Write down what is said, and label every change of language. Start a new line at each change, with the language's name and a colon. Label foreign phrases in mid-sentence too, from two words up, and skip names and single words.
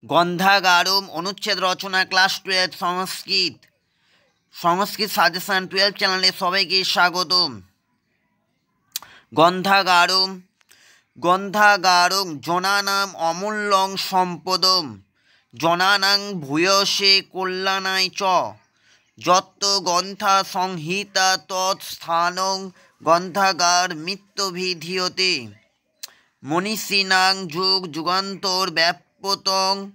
Bangla: গন্ধাগারম অনুচ্ছেদ রচনা ক্লাস 12 সংস্কৃত সাজেশন 12 চ্যানেলে সবাইকে স্বাগতম।
Sanskrit: গন্ধাগারম জনানাম অমূল্যং সম্পদম জনানাং ভূয়সে কল্যাণায় চ যত্ত গ্রন্থা সংহিতা তৎস্থানং গ্রন্থাগার মিত্যভিধীয়তে মনীষিণাং যুগ যুগান্তর ব্যাপতং